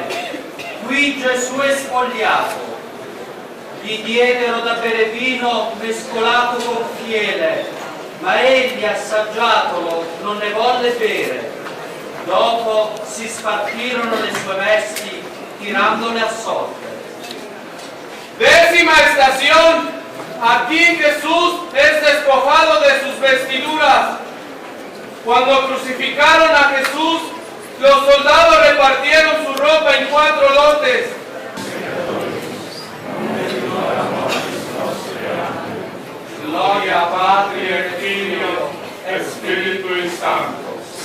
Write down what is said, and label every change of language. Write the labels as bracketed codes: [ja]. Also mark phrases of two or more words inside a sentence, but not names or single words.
[it] Qui Gesù è spogliato. Gli diedero da bere vino mescolato con fiele, ma egli, assaggiatolo, non ne volle bere. Dopo si spartirono le sue vesti, tirandole a sorte. [es] Décima estación. Aquí Jesús es despojado de sus vestiduras. Cuando crucificaron a Jesús, los soldados repartieron su ropa en 4 lotes. [la] Gloria Patri et Filio et Spiritui Sancto.